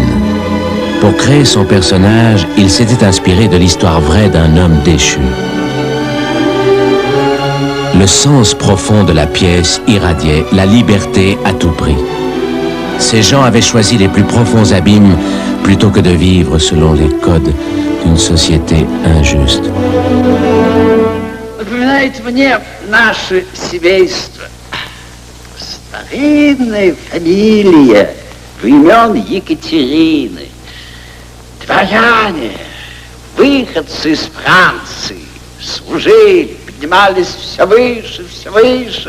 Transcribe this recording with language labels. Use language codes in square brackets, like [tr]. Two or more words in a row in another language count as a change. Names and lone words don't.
[fr] Pour créer son personnage, il s'était inspiré de l'histoire vraie d'un homme déchu. Le sens profond de la pièce irradiait la liberté à tout prix. Ces gens avaient choisi les plus profonds abîmes plutôt que de vivre selon les codes d'une société injuste. [ru] Напоминает мне наше семейство. Старинная фамилия времен Екатерины. Дворяне, выходцы из Франции, служили, поднимались все выше.